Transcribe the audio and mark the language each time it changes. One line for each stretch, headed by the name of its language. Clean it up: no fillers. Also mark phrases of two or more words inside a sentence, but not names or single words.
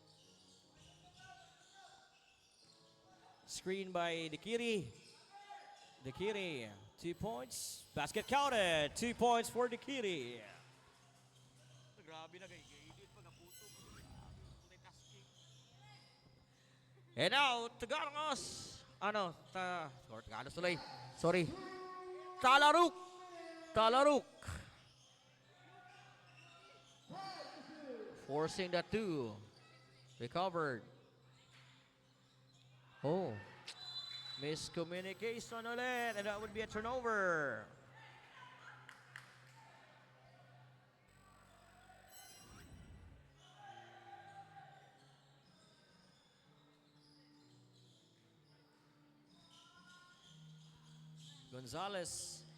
English: Screen by Dikiri. Dikiri, 2 points. Basket counted. 2 points for Dikiri. And now, Tagalogos. Tagalogos tuloy. Sorry. Talaruk. Talaruk. Forcing that 2. Recovered. Oh. Miscommunication ulit. And that would be a turnover. Gonzalez.